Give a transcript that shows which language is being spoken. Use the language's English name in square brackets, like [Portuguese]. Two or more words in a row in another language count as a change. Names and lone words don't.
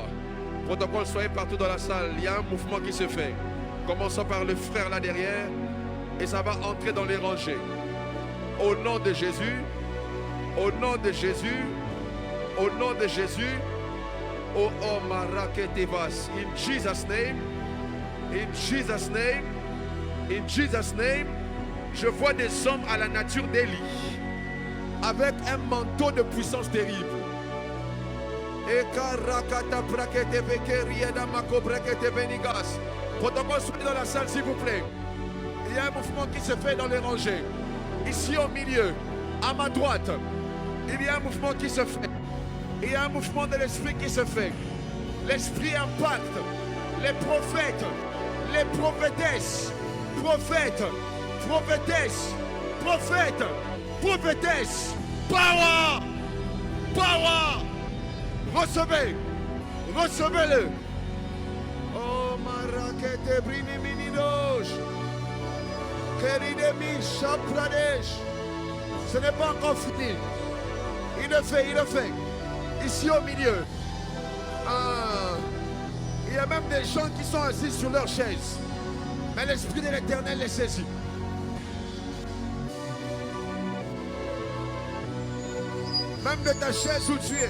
[French] Protocole, soyez partout dans la salle. Il y a un mouvement qui se fait. Commençons par le frère là derrière. Et ça va entrer dans les rangées. Au nom de Jésus. Au nom de Jésus. Au nom de Jésus. Oh, oh, Maraketevas. [English] In Jesus' name. In Jesus' name. In Jesus' name, [French] je vois des hommes à la nature d'Élie, avec un manteau de puissance terrible. Protocole, soyez dans la salle s'il vous plaît. Il y a un mouvement qui se fait dans les rangées. Ici au milieu, à ma droite, il y a un mouvement qui se fait. Il y a un mouvement de l'esprit qui se fait. L'esprit impacte les prophètes, les prophétesses. Prophète, prophétesse, prophète, prophétesse, [English] power, power, [French] recevez, recevez-le. Oh, marakete brini minidosh, Keridemi Shapradesh. Ce n'est pas encore fini. Il le fait, il le fait. Ici au milieu. Ah. Il y a même des gens qui sont assis sur leur chaise. Mais l'Esprit de l'Éternel les saisit. Même de ta chaise où tu es.